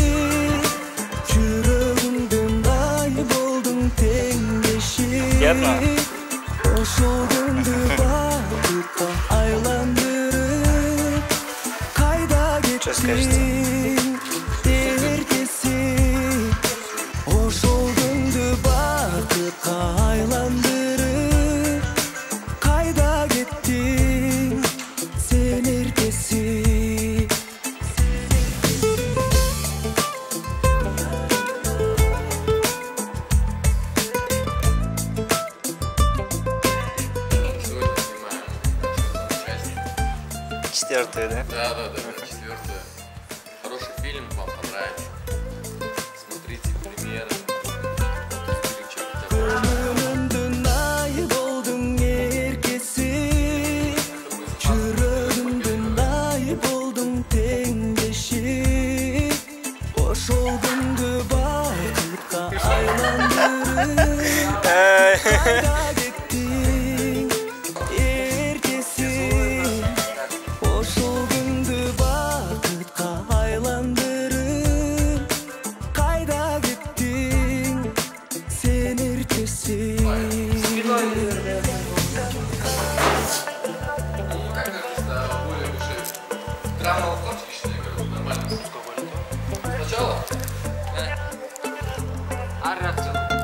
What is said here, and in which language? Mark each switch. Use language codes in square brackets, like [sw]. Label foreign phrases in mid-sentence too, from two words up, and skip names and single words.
[ky] Жүрөгүмдүн ай болдуң теңдеши Ошол күндү бакытка айландырып Кайда кеттиң эртеси Ошол күндү бакытка айландырып Кайда кеттиң сен эртеси [ru] Четвертый, да? Да, четвертое. Хороший фильм, вам понравится. Смотрите премьеры. [ky] Көңүлүмдүн ай болдуң эркеси Жүрөгүмдүн ай болдуң теңдеши Ошол күндү бакытка айландырып Кайда кеттиң эртеси Ошол күндү бакытка айландырып Кайда кеттиң сен эртеси [ru] Драма лохотский, что ли, нормально? Сначала? А реакция?